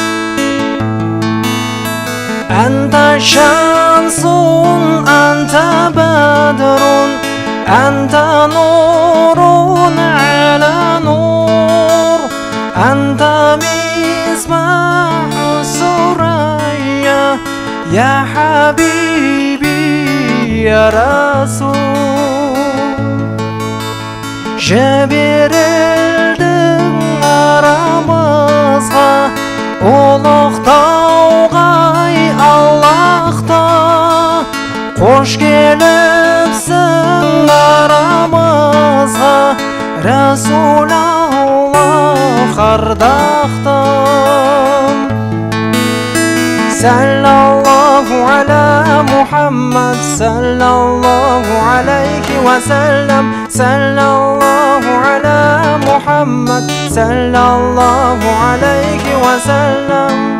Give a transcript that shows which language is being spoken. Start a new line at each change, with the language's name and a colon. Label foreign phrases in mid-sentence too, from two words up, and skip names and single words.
Arabic: أنت شمس، أنت بدر، أنت نور على نور، أنت مصباح الثريا، يا حبيبي يا رسول.
Kazakh: Жіберілдің арамызға, ұлықтауғай Аллахта, қош келіпсің арамызға, Расул Аллах ардақтым.
Arabic: صلى الله على محمد، صلى الله عليه وسلم، صلى الله على محمد، صلى الله عليه وسلم.